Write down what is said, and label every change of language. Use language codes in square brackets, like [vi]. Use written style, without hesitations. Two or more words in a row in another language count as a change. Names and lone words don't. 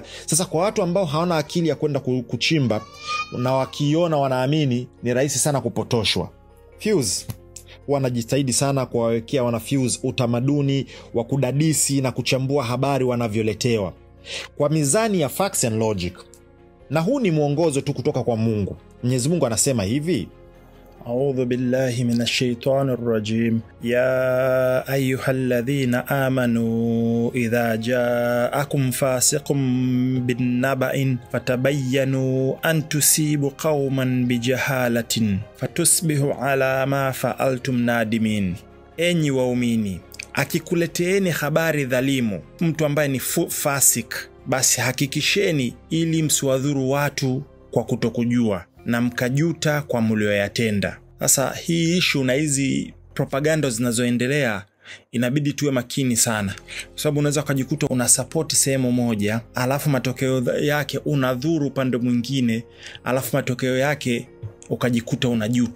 [sw] Sasa kwa watu ambao hawana akili ya kwenda kuchimba na wakiona wanaamini, ni rahisi sana kupotoshwa. Fuse wanajitahidi sana kuwawekea wana Fuse utamaduni wa kudadisi na kuchambua habari wanavyoletewa kwa mizani ya [en] facts and logic. [sw] Na huu ni mwongozo tu kutoka kwa Mungu. Mwenyezi Mungu anasema hivi: [ar] أعوذ بالله من الشيطان الرجيم. يا أيها الذين آمنوا إذا جاءكم فاسق بنبإ فتبينوا أن تصيبوا قوما بجهالة فتصبحوا على ما فعلتم نادمين. [sw] Enyi waumini, akikuleteeni habari dhalimu mtu ambaye ni fasik, basi hakikisheni ili msiwadhuru watu kwa kutokujua na mkajuta kwa mlioyatenda. Sasa hii issue na hizi propaganda zinazoendelea inabidi tuwe makini sana, kwa sababu unaweza kujikuta una support sehemu moja, alafu matokeo yake unadhuru upande mwingine, alafu matokeo yake ukajikuta unajuta.